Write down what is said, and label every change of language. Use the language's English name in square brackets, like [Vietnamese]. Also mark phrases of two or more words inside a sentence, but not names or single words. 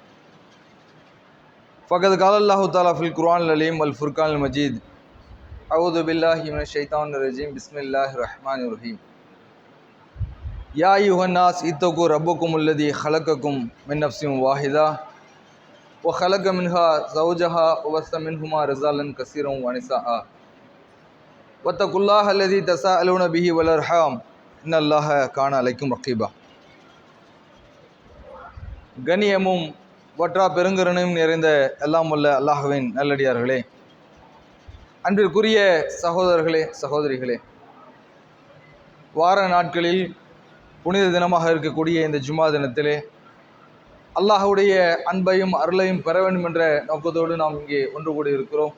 [Arabic] فقد قال الله تعالى في القرآن العظيم والفرقان المجيد أعوذ بالله من الشيطان الرجيم بسم الله الرحمن الرحيم يا أيها الناس اتقوا ربكم الذي خلقكم من نفس واحدة وخلق منها زوجها وبث منهما رجالا كثيرا ونساء واتقوا الله الذي تساءلون به والأرحام إن الله كان عليكم رقيبا [Tamil] கண்ணியமும் வற்றா பெருங்கருணையும் நிறைந்த எல்லாம் வல்ல அல்லாஹ்வின் நல்லடியார்களே, அன்பிற்குரிய சகோதரர்களே சகோதரிகளே, வார நாட்களில் புனித தினமாக இருக்கக்கூடிய இந்த ஜும்மா தினத்திலே அல்லாஹ்வுடைய அன்பையும் அருளையும் பெற வேண்டும் என்ற நோக்கத்தோடு நாம் இங்கே ஒன்று கூடி இருக்கிறோம்.